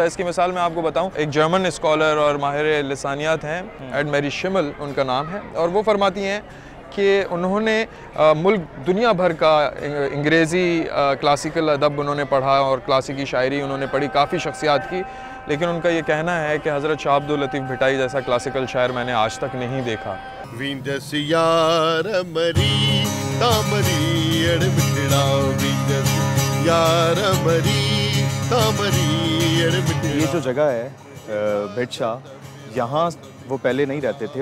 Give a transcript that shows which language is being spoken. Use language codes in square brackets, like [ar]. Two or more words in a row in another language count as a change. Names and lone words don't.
[ur] اس کی مثال میں آپ کو بتاؤں، ایک جرمن اسکالر اور ماہر لسانیات ہیں، این میری شمل ان کا نام ہے، اور وہ فرماتی ہیں کہ انہوں نے ملک دنیا بھر کا انگریزی کلاسیکل ادب انہوں نے پڑھا اور کلاسیکی شاعری انہوں نے پڑھی، کافی شخصیات کی، لیکن ان کا یہ کہنا ہے کہ حضرت شاہ عبداللطیف بھٹائی جیسا کلاسیکل شاعر میں نے آج تک نہیں دیکھا. یہ جو جگہ ہے بھٹ شاہ، یہاں وہ پہلے نہیں رہتے تھے.